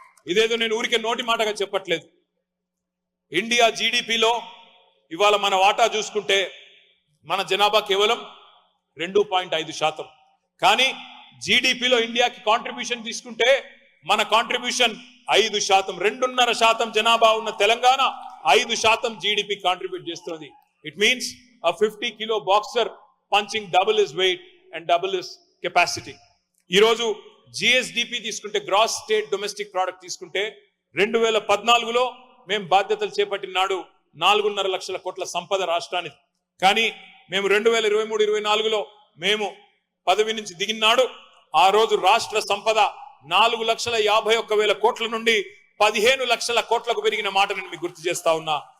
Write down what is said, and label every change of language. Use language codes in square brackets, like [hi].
[te] ఇదేదో నేను ఊరికే నోటి మాటగా చెప్పట్లేదు. ఇండియా జీడిపిలో ఇవాళ మన వాటా చూసుకుంటే మన జనాభా కేవలం 2.5%. కానీ జీడిపిలో ఇండియాకి కాంట్రిబ్యూషన్ తీసుకుంటే మన కాంట్రిబ్యూషన్ 5%. 2.5% జనాభా ఉన్న తెలంగాణ 5% జీడిపి కాంట్రిబ్యూట్ చేస్తుంది. [en] It means a 50 kilo boxer punching double his weight and double his capacity. [te] ఈ రోజు జిఎస్డిపి తీసుకుంటే, గ్రాస్ స్టేట్ డొమెస్టిక్ ప్రోడక్ట్ తీసుకుంటే 2014లో మేము బాధ్యతలు చేపట్టిన నాడు 4.5 లక్షల కోట్ల సంపద రాష్ట్రానికి. కానీ మేము 2023-24లో మేము పదవి నుంచి దిగినాడు ఆ రోజు రాష్ట్ర సంపద 4,51,000 కోట్ల నుండి 15 లక్షల కోట్లకు పెరిగిన మాట నేను మీకు గుర్తు చేస్తా ఉన్నా.